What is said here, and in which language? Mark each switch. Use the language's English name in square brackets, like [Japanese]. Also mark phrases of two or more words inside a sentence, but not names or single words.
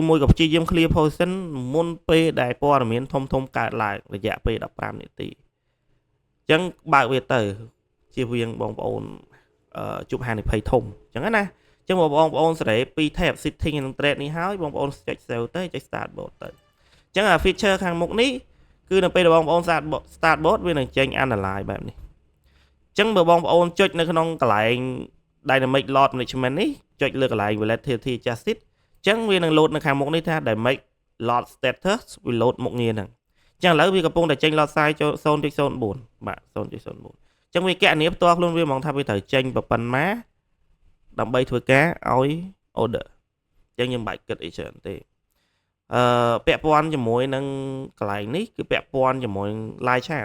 [Khmer] មួយក៏ព្យាយាម [English] clear position [Khmer] មុនពេលដែលព័ត៌មានធំកើតឡើងរយៈពេល15នាទីអញ្ចឹងបើកវាទៅជៀសវាងបងប្អូនជួបហានិភ័យធំអញ្ចឹងណាអញ្ចឹងបងប្អូនសេរី ពី [English] tab setting [Khmer] និង trade នេះហើយបងប្អូនចុច save ទៅចុច [English] start board [Khmer] ទៅអញ្ចឹងអា feature ខាងមុខនេះគឺនៅពេលដែលបងប្អូន [English] start board [Khmer] វានឹង ចេញ analyze បែបនេះអញ្ចឹងបើបងប្អូនចុចនៅក្នុងកន្លែង [English] dynamic load management [Khmer] នេះចុចលើកន្លែង [English] volatility adjusted [Khmer] អញ្ចឹងវានឹង load នៅខាងមុខនេះថា [English] dynamic load status [Khmer] វា load មុខងារហ្នឹងអញ្ចឹងឥឡូវវាកំពុងតែចេញ [English] lot size [Khmer] ចូល 0.04 បាទ 0.04 អញ្ចឹងវាគណនាផ្ទាល់ខ្លួនវាហ្មងថាវាត្រូវចេញប៉ុណ្ណាដើម្បីធ្វើការឲ្យ order អញ្ចឹងយើងមិនបាច់គិតអីច្រើនទេពាក់ព័ន្ធជាមួយនឹងកន្លែងនេះគឺពាក់ព័ន្ធជាមួយ live